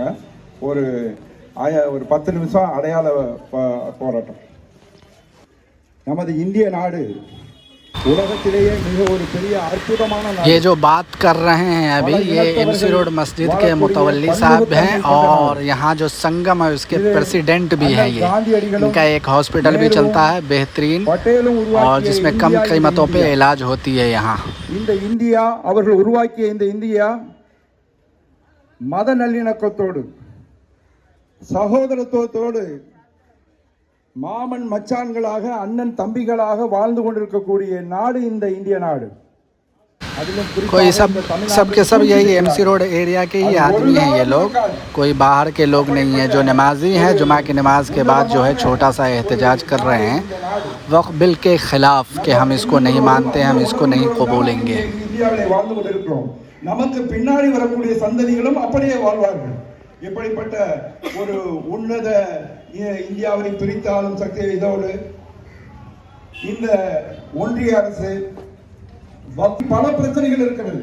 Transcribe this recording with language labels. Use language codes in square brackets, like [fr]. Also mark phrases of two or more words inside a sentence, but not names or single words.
[ta] ஒரு 10 நிமிஷம் அடையாள போராட்டம். நமது இந்திய நாடு உலகத்திலேயே மிக ஒரு பெரிய அற்புதமான நாடு. [hi] ये जो बात कर रहे हैं अभी ये एमसी रोड मस्जिद के मुतवल्ली साहब हैं और यहाँ जो संगम है उसके प्रेसिडेंट भी हैं। ये इनका एक हॉस्पिटल भी चलता है बेहतरीन और जिसमें कम कीमतों पे इलाज होती है। यहाँ [ta] இந்த இந்தியா அவர்கள் உருவாக்கிய இந்த இந்தியா மத நல்லிணக்கத்தோடு சகோதரத்துவத்தோடு மாமன் மச்சான்களாக அண்ணன் தம்பிகளாக வாழ்ந்து கொண்டிருக்கக்கூடிய நாடு இந்த இந்திய நாடு। [hi] कोई सब के सब यही एमसी रोड एरिया के ही आदमी हैं। ये लोग कोई बाहर के लोग नहीं हैं। जो नमाजी हैं जुमा की नमाज के बाद जो है छोटा सा एहतजाज कर रहे हैं वक्फ बिल के ख़िलाफ़ कि हम इसको नहीं मानते, हम इसको नहीं कबूलेंगे। [ta] நமக்கு பின்னாடி வரக்கூடிய சந்ததிகளும் அப்படியே வாழ்வார்கள்। எப்படிப்பட்ட ஒரு உன்னத இந்தியாவை பிரித்தாளும் சக்தி இதோடு இந்த ஒன்றிய அரசு பல பிரச்சனைகள் இருக்கிறது।